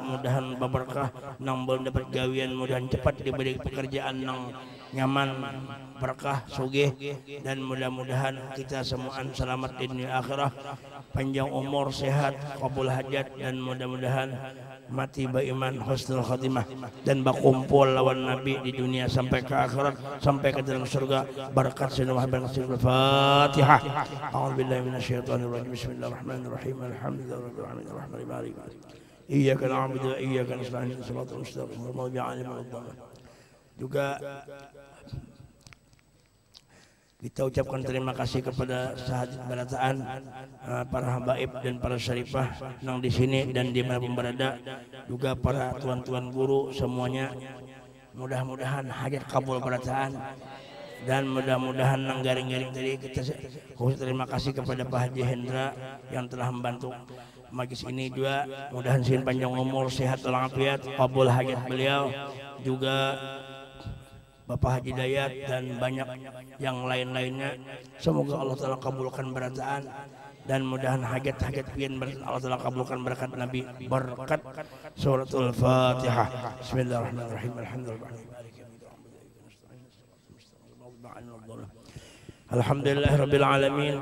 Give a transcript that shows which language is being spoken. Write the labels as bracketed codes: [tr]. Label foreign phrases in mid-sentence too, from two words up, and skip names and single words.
[bjn] mudahan berberkah, nang belum dapat gawian mudahan cepat diberi pekerjaan nang nyaman, berkah, sugih, dan mudah-mudahan kita semuaan selamat di dunia akhirat, panjang umur, sehat, kabul hajat, dan mudah-mudahan mati beriman, [ar] حسن الخاتمة, [bjn] dan berkumpul lawan Nabi di dunia sampai ke akhirat, sampai ke dalam surga berkat Sayyidina Muhammad. Al-Fatihah. [ar] أعوذ بالله من الشيطان الرجيم. بسم الله الرحمن الرحيم. الحمد لله رب العالمين الرحمن الرحيم. إياك نعبد وإياك نستعين. الصراط المستقيم. [bjn] Juga kita ucapkan terima kasih kepada sahabat berataan, para habaib dan para syarifah yang di sini dan di mana pun berada, juga para tuan-tuan guru semuanya. Mudah-mudahan hajat kabul berataan dan mudah-mudahan nang garing-garing tadi. Kita khusus terima kasih kepada Pak Haji Hendra yang telah membantu majlis ini juga. Mudahan sih panjang umur, sehat walafiat, kabul hajat beliau. Juga Bapak Haji Dayat dan banyak yang lain-lainnya. Semoga Allah Ta'ala kabulkan berataan dan mudahan hajat-hajat pian Allah Ta'ala kabulkan berkat Nabi, berkat suratul Fatihah. [ar] بسم الله الرحمن الرحيم. الحمد لله رب العالمين.